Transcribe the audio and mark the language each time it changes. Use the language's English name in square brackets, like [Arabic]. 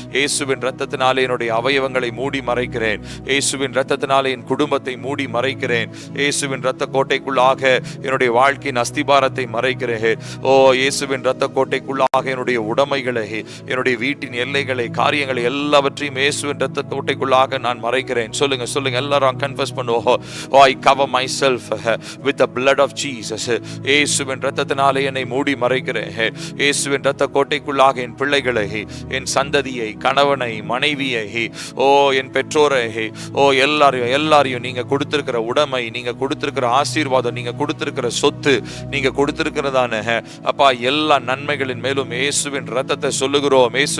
[Tamil] இயேசுவின் ரத்தத்தினாலே என்னுடைய அவயவங்களை மூடி மறைக்கிறேன். இயேசுவின் ரத்தத்தினாலே என் குடும்பத்தை மூடி மறைக்கிறேன். இயேசுவின் ரத்த கோட்டைக்குள்ளாக என்னுடைய வாழ்க்கையின் அஸ்திபாரத்தை மறைக்கிறேன். இயேசுவின் ரத்த கோட்டைக்குள்ளாக என்னுடைய உடைமைகளை, என்னுடைய வீட்டின் எல்லைகளை, காரியங்களை எல்லாவற்றையும் இயேசுவின் ரத்த கோட்டைக்குள்ளாக நான் மறைக்கிறேன். சொல்லுங்க எல்லாரும் கன்ஃபஸ் பண்ணுவோம். [English] I cover myself with the blood of Jesus. [Tamil] இயேசுவின் ரத்தத்தினாலே என்னை மூடி மறைக்கிறேன். இயேசுவின் ரத்த கோட்டைக்குள்ளாக என் பிள்ளைகளை, என் சந்ததியை, கணவனை, மனைவியை, என் பெற்றோரை, எல்லாரையும் நீங்க கொடுத்திருக்கிற உடைமை, நீங்க கொடுத்திருக்கிற ஆசீர்வாதம், நீங்க கொடுத்திருக்கிற சொத்து, நீங்க கொடுத்திருக்கிறதான அப்பா எல்லா நன்மைகளின் மேலும் இயேசுவின் ரத்தத்தை சொல்லுகிறோம்.